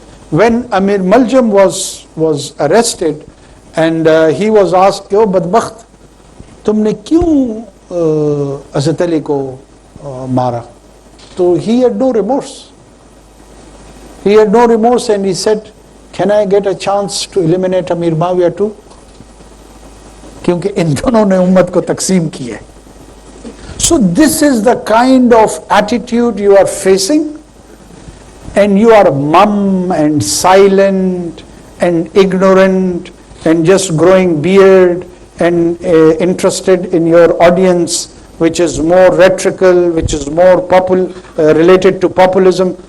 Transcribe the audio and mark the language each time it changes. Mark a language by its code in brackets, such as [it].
[en] When Amir Maljam was arrested and he was asked, [hi] "Oh badbakht, tumne kyun Hazrat Ali ko mara?" [en] So he had no remorse. He had no remorse and he said, "Can I get a chance to eliminate Amir Muawiyah too? [hi] क्योंकि इन दोनों ने उम्मत को तकसीम की है." [en] So this is the kind of attitude you are facing, and you are mum and silent and ignorant and just growing beard and interested in your audience, which is more rhetorical, which is more related to populism.